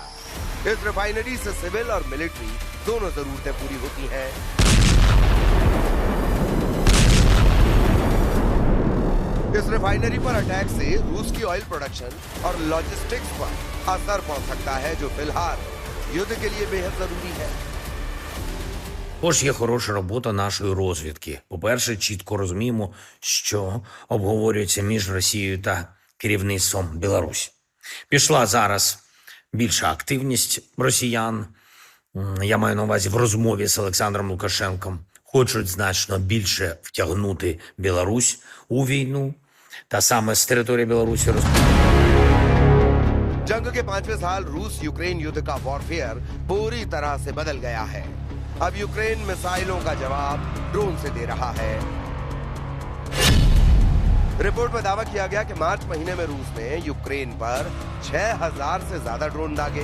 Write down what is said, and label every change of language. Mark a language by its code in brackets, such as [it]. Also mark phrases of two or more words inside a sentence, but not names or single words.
[hi] इस रिफाइनरी से सिविल और मिलिट्री दोनों जरूरतें पूरी होती हैं। इस रिफाइनरी पर अटैक से रूस की [en] oil production [hi] और लॉजिस्टिक्स पर असर पहुंच सकता है, जो फिलहाल युद्ध के लिए बेहद जरूरी है। [uk] Тож є хороша робота нашої розвідки. По-перше, чітко розуміємо, що обговорюється між Росією та керівництвом Білорусі. Пішла зараз більша активність росіян, я маю на увазі в розмові з Олександром Лукашенком, хочуть значно більше втягнути Білорусь у війну, та саме з території Білорусі [hi] जंग के 5वें साल रूस यूक्रेन युद्ध का वॉरफेयर पूरी तरह से बदल गया है। अब यूक्रेन मिसाइलों का जवाब ड्रोन से दे रहा है। रिपोर्ट में दावा किया गया कि मार्च महीने में रूस ने यूक्रेन पर 6000 से ज्यादा ड्रोन दागे।